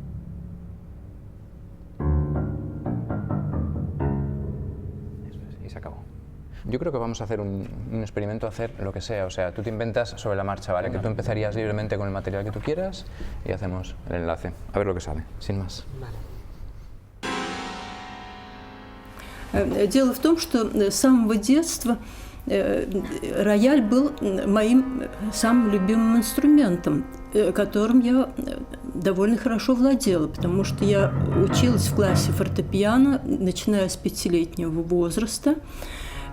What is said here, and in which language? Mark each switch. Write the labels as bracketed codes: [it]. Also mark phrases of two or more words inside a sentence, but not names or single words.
[es] Eso es, y se acabó. Yo creo que vamos a hacer un experimento, hacer lo que sea, o sea, tú te inventas sobre la marcha, ¿vale? Que tú empezarías libremente con el material que tú quieras y hacemos el enlace, a ver lo que sale, sin más. Vale. [ru] Дело в том, что с самого детства рояль был моим самым любимым инструментом, которым я довольно хорошо владела, потому что я училась в классе фортепиано, начиная с 5-летнего возраста.